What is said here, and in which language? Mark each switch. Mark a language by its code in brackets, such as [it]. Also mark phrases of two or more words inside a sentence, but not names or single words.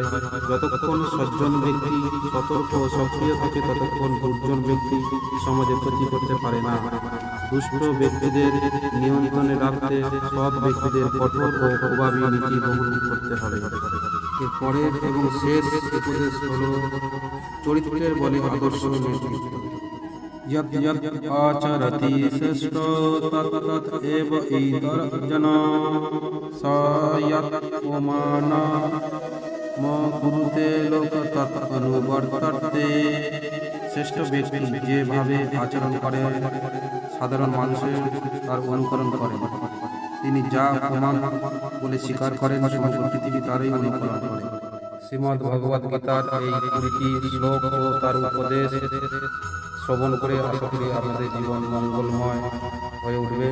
[bn] যতক্ষণ সজ্জন ব্যক্তি সতর্ক ও সক্রিয় থাকে, ততক্ষণ দুর্জন ব্যক্তি সমাজে ক্ষতি করতে পারে না। দুষ্ট ব্যক্তিদের নিয়ন্ত্রণে রাখতে সৎ ব্যক্তিদের কঠোর ও প্রভাবী নীতি গ্রহণ করতে হবে। এর পরের এবং শেষ উপদেশ হল চরিত্রের বলে আদর্শ নেতৃত্ব। [sa] यत् यत् आचरति श्रेष्ठो तत् तत् एव इतरजनाः स यत् पुमाना म कुरुते लोक तत् अनुवर्तते। [bn] শ্রেষ্ঠ ব্যক্তি যেভাবে আচরণ করে সাধারণ মানুষের তার অনুকরণ করে। তিনি যা প্রমাণ বলে স্বীকার করেন, সমগ্র পৃথিবী তারই অনুকরণ করে। শ্রীমদ্ ভগবদ গীতার এই 20টি শ্লোক ও তার উপদেশ শ্রবণ করে আশা করি আপনাদের জীবন মঙ্গলময় হয়ে উঠবে।